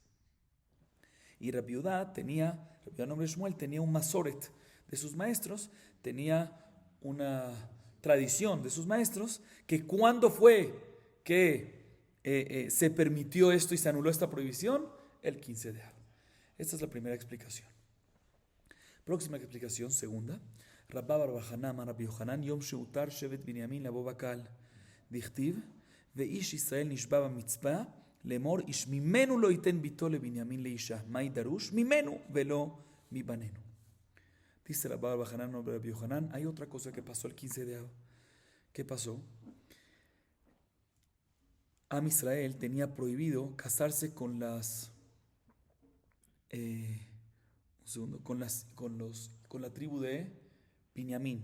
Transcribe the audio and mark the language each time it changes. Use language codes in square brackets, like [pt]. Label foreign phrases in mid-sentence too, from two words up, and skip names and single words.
[es] Y Rabbi Yehuda en nombre de Shmuel, tenía un masoret de sus maestros, tenía una tradición de sus maestros, que cuando fue que se permitió esto y se anuló esta prohibición, el 15 de Av. Esta es la primera explicación. Próxima explicación, segunda. [he] רבה בר בחנה אמר רבי יוחנן, יום שהותר שבט בנימין לבוא בקהל, דכתיב, ואיש ישראל נשבע במצוה, לאמר איש ממנו לא יתן בתו לבנימין לאשה, מאי דרוש, ממנו ולא מי בנינו. [es] Dice Rabba bar Bachana, nombre de Rabbi Yohanan, hay otra cosa que pasó el 15 de Av. ¿Qué pasó? [he] עם ישראל [es] tenía prohibido casarse con las con la tribu de Binyamin.